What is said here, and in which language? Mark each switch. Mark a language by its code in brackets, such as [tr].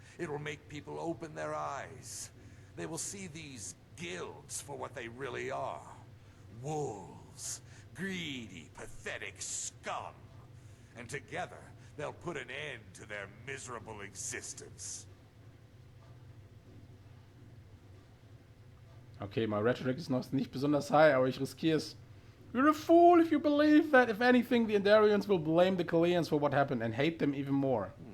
[en] It will make people open their eyes. They will see these guilds for what they really are. Wolves. Greedy, pathetic scum. And together, they'll put an end to their miserable existence. [de] Okay, [en] my rhetoric [de] ist noch nicht besonders high, aber ich riskiere es. [en] You're a fool if you believe that, if anything, the Endarians will blame the Kalayans for what happened and hate them even more.